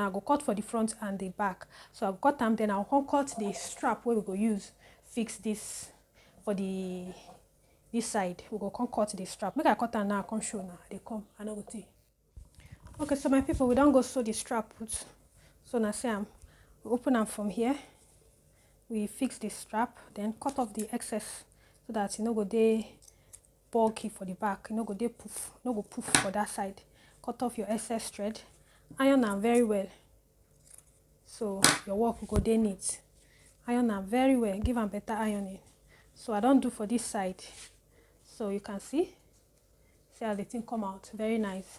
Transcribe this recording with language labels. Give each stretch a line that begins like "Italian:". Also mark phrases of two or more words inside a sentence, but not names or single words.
Nigerian Pidgin: I go cut for the front and the back. So I'll cut them, then I'll come cut the strap where we go use fix this for this side. We go come cut the strap. Make I cut them now. I come show now. They come. I know go take. Okay, so my people, we don't go sew the strap put. So now see we open them from here. We fix the strap, then cut off the excess so that you no go dey bulky for the back, you no go dey poof, no go poof for that side. Cut off your excess thread, iron am very well, so your work go dey neat. Iron am very well, give am better ironing. So I don't do for this side, so you can see how the thing come out very nice.